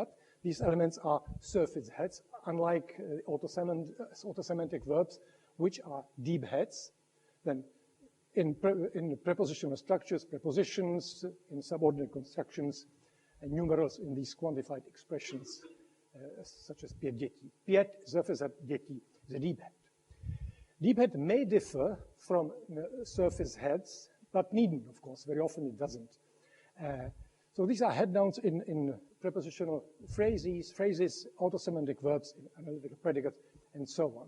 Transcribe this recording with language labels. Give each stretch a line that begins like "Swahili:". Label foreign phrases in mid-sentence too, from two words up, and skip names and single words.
English: These elements are surface heads, unlike autosemantic verbs, which are deep heads. Then in prepositional structures, prepositions, in subordinate constructions, and numerals in these quantified expressions, such as
Czech: pět dětí.
English: Pět, surface head, dětí, is a deep head. Deep head may differ from surface heads, but needn't, of course. Very often it doesn't. So these are head nouns in prepositional phrases, autosemantic verbs, analytical predicates, and so on.